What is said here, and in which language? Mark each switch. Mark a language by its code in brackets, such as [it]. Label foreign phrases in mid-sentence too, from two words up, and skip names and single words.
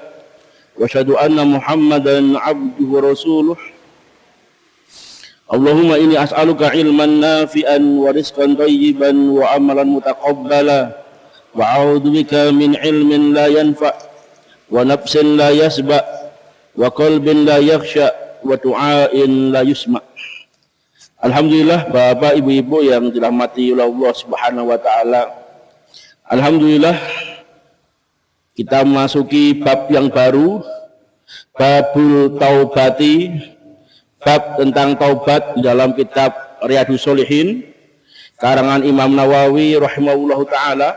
[ar] وأشهد أن محمدا عبده ورسوله. اللهم إني أسألك علما نافعا ورزقا طيبا وعملا متقبلا وأعوذ بك من علم لا ينفع ونفس لا تشبع وقلب لا يخشع ودعاء لا يسمع'. [id] Alhamdulillah, Bapak Ibu-ibu yang dirahmati oleh Allah [ar] سبحانه وتعالى. [id] Alhamdulillah kita memasuki bab yang baru, [ar] باب التوبة, [id] bab tentang taubat dalam kitab Riyadhus Shalihin karangan Imam Nawawi [ar] رحمه الله تعالى.